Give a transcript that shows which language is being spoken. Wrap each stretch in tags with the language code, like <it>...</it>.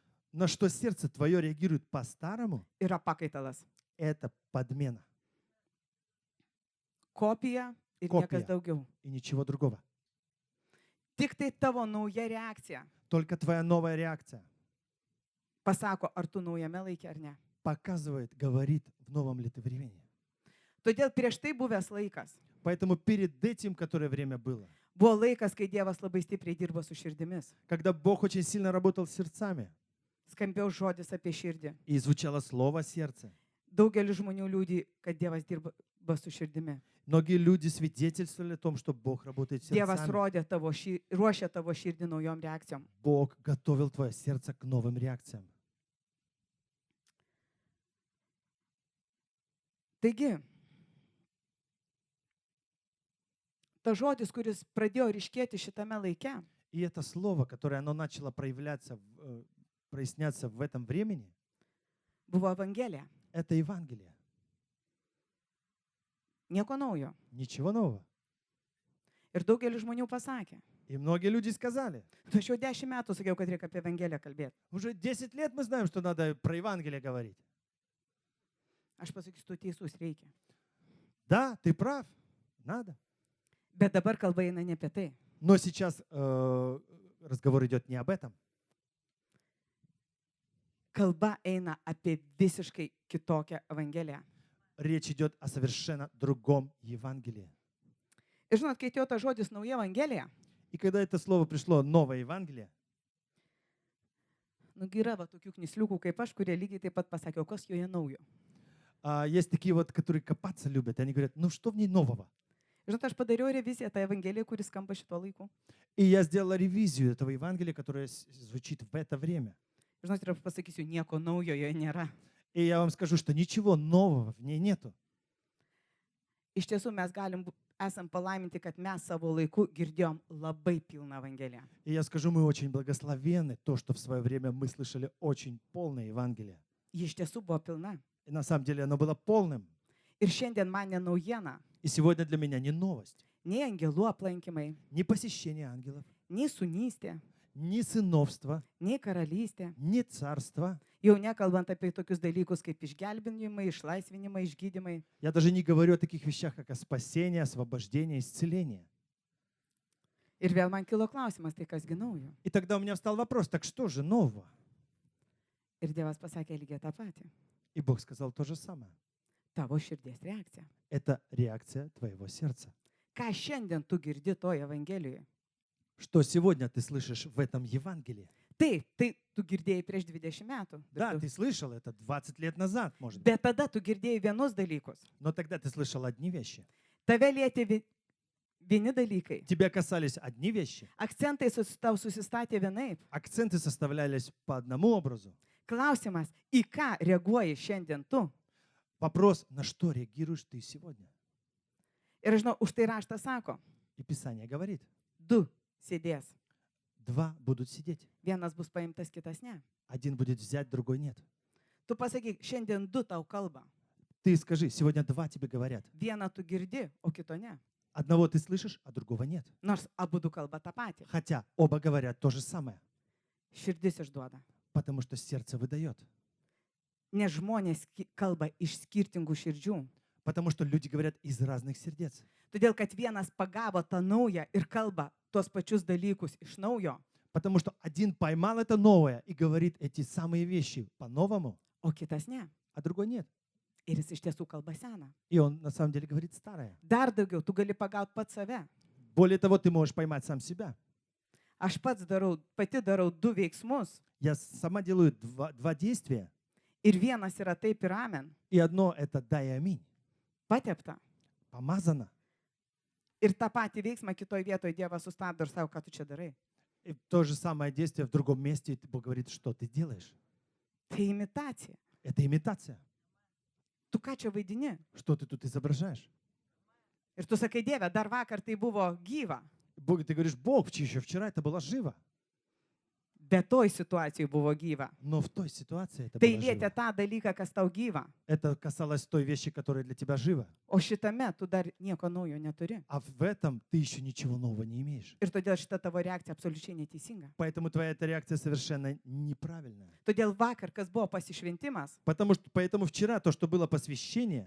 <ru>на что сердце твое реагирует по-старому,</ru> <lt>yra pakaitalas.</lt> <ru>это подмена</ru> <lt>Kopija ir Kopija. niekas daugiau.</lt> <ru>и ничего другого.</ru> <lt>Tik tai tavo nauja reakcija</lt> <ru>Только твоя новая реакция</ru> <lt>pasako, ar tu naujame laikė ar ne.</lt> <ru>показывает, говорит, в новом ли ты времени.</ru> <lt>Todėl prieš tai buvęs laikas</lt> <ru>Поэтому перед этим, которое время было,</ru> <lt>buvo laikas, kai Dievas labai stipriai dirbo su širdimis.</lt> <ru>когда Бог очень сильно работал с сердцами,</ru> <lt>Skambėjo žodis apie širdį.</lt> <ru>и звучало слово «сердце».</ru> <lt>Daugelis žmonių liūdį, kad Dievas dirba su širdimi.</lt> <ru>Многие люди свидетельствовали о том, что Бог работает с</ru> <lt>Dievas</lt> <ru>сердцами.</ru> <lt>ruošia tavo širdį naujom reakcijom.</lt> <ru>Бог готовил твое сердце к новым реакциям.</ru> <lt>Taigi, tas žodis, kuris pradėjo ryškėti šitame laike,</lt> <ru>И это слово, которое оно начало проясняться в этом времени,</ru> <lt>buvo Evangelija.</lt> <ru>это Евангелие.</ru> <lt>Nieko naujo.</lt> <ru>Ничего нового.</ru> <lt>Ir daugelis žmonių pasakė.</lt> <ru>И многие люди сказали:</ru> <lt>Aš jau 10 metų sakiau, kad reikia apie Evangeliją kalbėti.</lt> <ru>уже 10 лет мы знаем, что надо про Евангелие говорить.</ru> <lt>Aš pasakysiu, tu teisus, reikia.</lt> <ru>Да, ты прав, надо.</ru> <lt>Bet dabar kalba eina ne apie tai.</lt> <ru>Но сейчас разговор идет не об этом.</ru> <lt>Kalba eina apie visiškai kitokią Evangeliją.</lt> <ru>Речь идет о совершенно другом Евангелии.</ru> <lt>Ir žinot, kai atėjo tas žodis nauja Evangelija,</lt> <ru>И когда это слово пришло, новое Евангелие,</ru> <lt>yra va tokių knisliukų kaip aš, kurie lygiai taip pat pasakė, o kas joje naujo.</lt> <ru>есть такие вот, которые копаться любят, и они говорят: ну что в ней нового?</ru> <lt>Žinot, aš padariau reviziją tą Evangeliją, kuris skamba šito laiku.</lt> <ru>И я сделала ревизию этого Евангелия, которое звучит в это время.</ru> <lt>Žinot, ir aš pasakysiu, nieko naujo joje nėra.</lt> <ru>И я вам скажу, что ничего нового в ней нету.</ru> <lt>Iš tiesų mes esam palaiminti, kad mes savo laiku girdėjom labai pilną Evangeliją.</lt> <ru>И я скажу, мы очень благословенны, то, что в свое время мы слышали очень полное Евангелие.</ru> <lt>Ji iš tiesų buvo pilna.</lt> <ru>И на самом деле оно было полным.</ru> <lt>Ir šiandien man ne naujiena,</lt> <ru>И сегодня для меня не новость,</ru> <lt>nei angelų aplankymai,</lt> <ru>ни посещение ангелов,</ru> <lt>nei sunystė,</lt> <ru>ни сыновство,</ru> <lt>nei karalystė.</lt> <ru>ни царство.</ru> <lt>Jau nekalbant apie tokius dalykus kaip išgelbinimai, išlaisvinimai, išgydymai.</lt> <ru>Я даже не говорю о таких вещах, как о спасении, освобождении, исцелении.</ru> <lt>Ir vėl man kilo klausimas, tai kasgi naujo.</lt> <ru>И тогда у меня встал вопрос: так что же нового?</ru> <lt>Ir Dievas pasakė lygiai tą patį.</lt> <ru>И Бог сказал то же самое.</ru> <lt>Tavo širdies reakcija.</lt> <ru>Это реакция твоего сердца.</ru> <lt>ką šiandien tu girdi toje Evangelijoje?</lt> <ru>Что сегодня ты слышишь в этом Евангелии?</ru> <lt>Taip, tai tu girdėjai prieš 20 metų.</lt> <ru>Да,</ru> <lt>Bet</lt> <ru>ты слышал это 20 лет назад, может быть.</ru> <lt>bet tada tu girdėjai vienus dalykus.</lt> <ru>Но тогда ты слышал одни вещи.</ru> <lt>Tave lietė vieni dalykai.</lt> <ru>Тебя касались одни вещи.</ru> <lt>Akcentai tau susistatė vienaip.</lt> <ru>Акценты составлялись по одному образу.</ru> <lt>Klausimas, į ką reaguoji šiandien tu?</lt> <ru>Вопрос, на что реагируешь ты сегодня?</ru> <lt>Ir aš žinau, už tai raštas sako,</lt> <ru>И Писание говорит,</ru> <lt>du sėdės.</lt> <ru>два будут сидеть.</ru> <lt>Vienas bus paimtas, kitas ne.</lt> <ru>Один будет взять, другой нет.</ru> <lt>Tu pasakyk, šiandien du tau kalba.</lt> <ru>Ты скажи, сегодня два тебе говорят.</ru> <lt>Vieną tu girdi, o kito ne.</lt> <ru>Одного ты слышишь, а другого нет.</ru> <lt>Nors abu du kalba tą patį.</lt> <ru>Хотя оба говорят то же самое.</ru> <lt>Širdis išduoda.</lt> <ru>Потому что сердце выдает.</ru> <lt>Nes žmonės kalba iš skirtingų širdžių.</lt> <ru>Потому что люди говорят из разных сердец.</ru> <lt>Todėl, kad vienas pagavo tą naują ir kalba tuos pačius dalykus iš naujo,</lt> <ru>Потому что один поймал это новое и говорит эти самые вещи по-новому,</ru> <lt>o kitas ne.</lt> <ru>а другой нет.</ru> <lt>Ir jis iš tiesų kalba seną.</lt> <ru>И он на самом деле говорит старое.</ru> <lt>Dar daugiau, tu gali pagauti pats save.</lt> <ru>Более того, ты можешь поймать сам себя.</ru> <lt>Aš pati darau du veiksmus.</lt> <ru>Я сама делаю два действия.</ru> <lt>Ir vienas yra taip ir amen.</lt> <ru>И одно это «да» и «аминь».</ru> <lt>Patepta.</lt> <ru>Помазано.</ru> <lt>Ir tą patį veiksmą kitoje vietoje Dievas sustabdo ir savo, ką tu čia darai.</lt> <ru>И то же самое действие в другом месте, и Бог говорит, что ты делаешь.</ru> <lt>Tai imitacija.</lt> <ru>Это имитация.</ru> <lt>Tu ką čia vaidini?</lt> <ru>Что ты тут изображаешь?</ru> <lt>Ir tu sakai, Dieve, dar vakar tai buvo gyva.</lt> <ru>Ты говоришь, Бог, еще вчера это было живо.</ru> <lt>Bet toj situacijai buvo gyva.</lt> <ru>Но в той ситуации это</ru> <lt>Tai</lt> <ru>было</ru> <lt>lietė</lt> <ru>живо.</ru> <lt>tą dalyką, kas tau gyva.</lt> <ru>Это касалось той вещи, которая для тебя жива.</ru> <lt>O šitame tu dar nieko naujo neturi.</lt> <ru>А в этом ты еще ничего нового не имеешь.</ru> <lt>Ir todėl šita tavo reakcija absoliučiai neteisinga.</lt> <ru>Поэтому твоя эта реакция совершенно неправильная.</ru> <lt>Todėl vakar, kas buvo pasišventimas,</lt> <ru>Поэтому вчера то, что было посвящение,</ru>